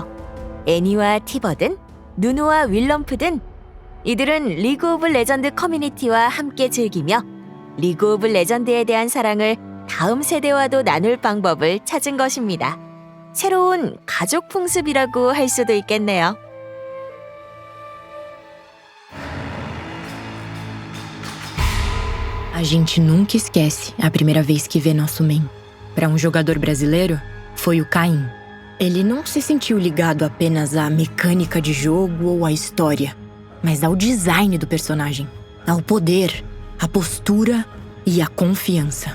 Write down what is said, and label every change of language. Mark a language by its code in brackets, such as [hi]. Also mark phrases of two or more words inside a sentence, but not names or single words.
[ko] 애니와 티버든, 누누와 윌럼프든 이들은 리그 오브 레전드 커뮤니티와 함께 즐기며 리그 오브 레전드에 대한 사랑을 다음 세대와도 나눌 방법을 찾은 것입니다. 새로운 가족 풍습이라고 할 수도 있겠네요. [pt] A gente nunca esquece a primeira vez que vê nosso main. Para jogador brasileiro, foi o Caim. Ele não se sentiu ligado apenas à mecânica de jogo ou à história, mas ao design do personagem, ao poder, à postura e à confiança.